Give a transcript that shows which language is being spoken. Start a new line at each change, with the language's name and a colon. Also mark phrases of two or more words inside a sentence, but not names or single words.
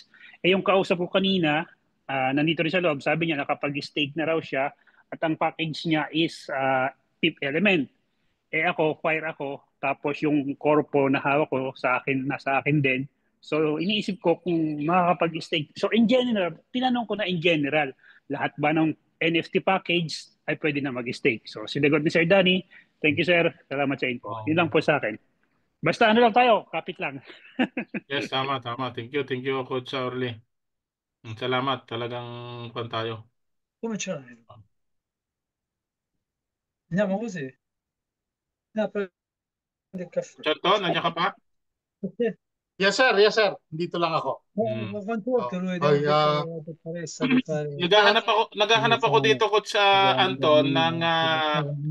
Filipino: Yung kausap ko kanina, nandito rin sa loob, sabi niya nakapag-stake na raw siya at ang package niya is Fifth Element. Ako, Fire ako, tapos yung corpo na hawak ko nasa akin din. So iniisip ko kung makakapag-stake. So
English: in general,
Filipino: tinanong ko na
English: in general,
Filipino: lahat ba ng NFT package ay pwede na mag-stake? So sinagot ni Sir Danny,
English: thank you sir,
Filipino: salamat sa info. Yun lang po sa akin. Basta ano lang tayo, kapit lang. Yes, tama.
English: Thank you, Coach Orly.
Filipino: Salamat, talagang pan tayo.
Italian: Come c'è? Andiamo così. Prende il caffè.
Filipino: Chato, nandiyan ka pa?
English: Yes sir.
Filipino: Dito lang ako.
Italian: Quante volte lui
Filipino: Naghahanap ako dito, Coach Anton, ng